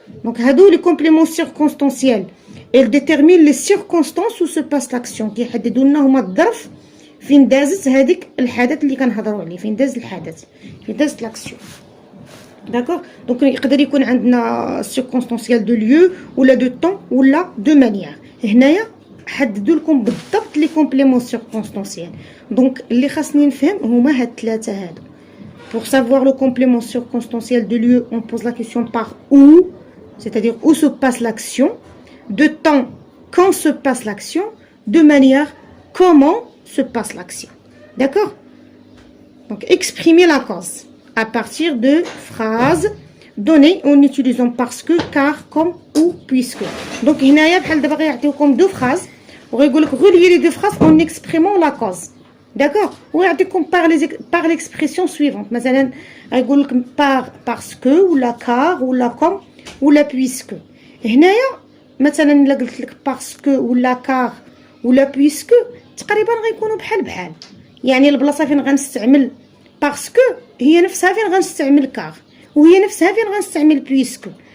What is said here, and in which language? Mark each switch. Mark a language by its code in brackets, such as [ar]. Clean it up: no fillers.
[fr] Donc هادو les compléments circonstanciels. Elle détermine les circonstances où se passe l'action. [ar] كيحددوا لنا هما الظرف فين دازت هذيك الحدث اللي كنهضروا عليه، فين داز الحدث، فين دازت l'action. D'accord? [fr] Donc [ar] يقدر يكون عندنا [fr] circonstanciel de lieu ولا de temps ولا de manière. [ar] هنايا حددوا لكم بالضبط لي كومبليمون circonstanciels. دونك اللي خاصني نفهم هما هاد 3 هادو. [fr] Pour savoir le complément circonstanciel de lieu, on pose la question par où, c'est-à-dire où se passe l'action. De temps, quand se passe l'action. De manière, comment se passe l'action. D'accord? Donc, exprimer la cause à partir de phrases données en utilisant parce que, car, comme ou puisque. Donc, [ar] هنايا بحال دابا غيعطيوكم [fr] 2 phrases [ar] وغيقول لك [fr] relier les 2 phrases en exprimant la cause. D'accord? ويعطيكم par l'expression suivante. [ar] مثلا غيقول لك parce que ولا car ولا comme ولا puisque. هنايا مثلا الا قلت لك باسكو ولا كار ولا بويسكو تقريبا غيكونوا بحال يعني البلاصه فين غنستعمل باسكو هي نفسها فين غنستعمل كار وهي نفسها فين غنستعمل بويسكو.